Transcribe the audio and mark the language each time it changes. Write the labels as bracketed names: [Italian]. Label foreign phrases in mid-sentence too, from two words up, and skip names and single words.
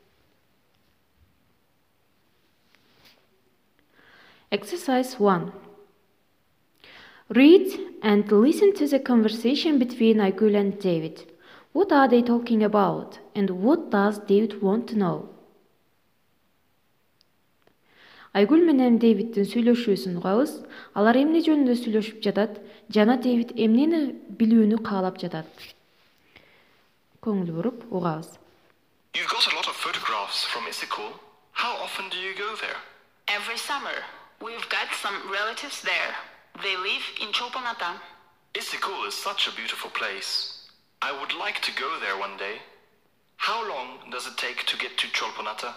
[English] Exercise 1. Read and listen to the conversation between Aygül and David. What are they talking about, and what does David want to know? [Kyrgyz] Айгүл менен Дэвидтин сүйлөшүүсүн угабыз. Алар эмне жөнүндө сүйлөшүп жатат жана Дэвид эмнени билүүнү каалап жатат. Көңүл буруп угабыз. [English] You've got a lot of photographs from Isikul. How often do you go there? Every summer. We've got some relatives there. They live in Cholpon Ata. Isikul is such a beautiful place. I would like to go there one day. How long does it take to get to Cholpon Ata?